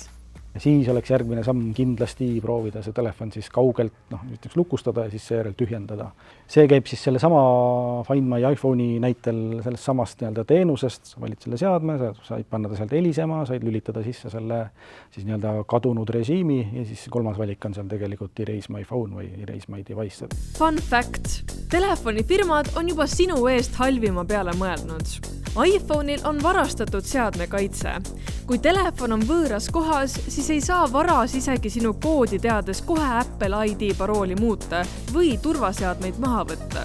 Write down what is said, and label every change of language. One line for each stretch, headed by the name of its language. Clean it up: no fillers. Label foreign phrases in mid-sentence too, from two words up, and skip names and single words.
Estonian: Siis oleks järgmine samm kindlasti proovida see telefon siis kaugelt näiteks lukustada ja siis seejärel tühjendada. See käib siis selle sama Find My iPhone'i näitel sellest samast nii-öelda teenusest, sa valid selle seadme, sa said panna ta sealt helisema, said lülitada sisse selle siis nii-öelda kadunud režiimi ja siis kolmas valik on seal tegelikult Erase My Phone või Erase My Device.
English: Fun fact!
Estonian: Telefonifirmad on juba sinu eest halvima peale mõelnud. iPhone'il on varastatud seadmekaitse. Kui telefon on võõras kohas, siis ei saa varas isegi sinu koodi teades kohe Apple ID parooli muuta või turvaseadmeid maha võtta.